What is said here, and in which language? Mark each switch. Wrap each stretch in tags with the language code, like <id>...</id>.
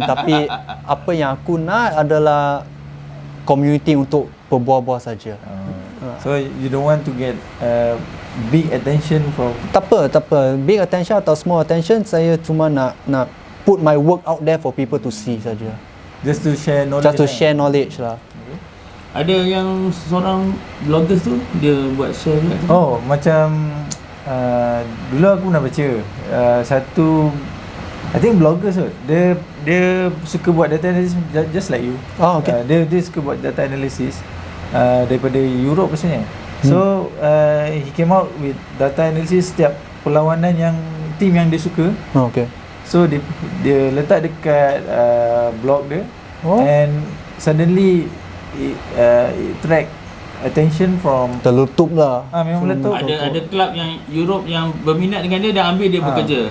<ms>Tapi apa yang aku nak adalah community untuk berbual-bual saja.</ms> <en>So you don't want to get big attention from.</en> <ms>Tak apa.</ms> <en>Big attention atau small attention,</en> <ms>saya cuma nak</ms> <en>put my work out there for people to see saja. Just to share knowledge. Just to share knowledge lah.</en> <ms>Ada yang seorang bloggers tu dia buat share juga tu. Oh, macam dulu aku pernah baca satu,</ms> <en>I think</en> <ms>bloggers tu. Dia suka buat data analysis</ms> <en>just like you. Oh, okay.</en> <ms>Dia suka buat data analysis daripada Europe pastinya.</ms> <en>So he came out with data analysis</en> <ms>setiap perlawanan yang team yang dia suka.</ms> <en>Oh, okay.</en> <ms>So dia letak dekat blog dia.</ms> <en>And suddenly it track attention from.</en> <ms>Terletup lah. Memang meletup. Ada kelab yang Europe yang berminat dengan dia dan ambil dia bekerja.</ms>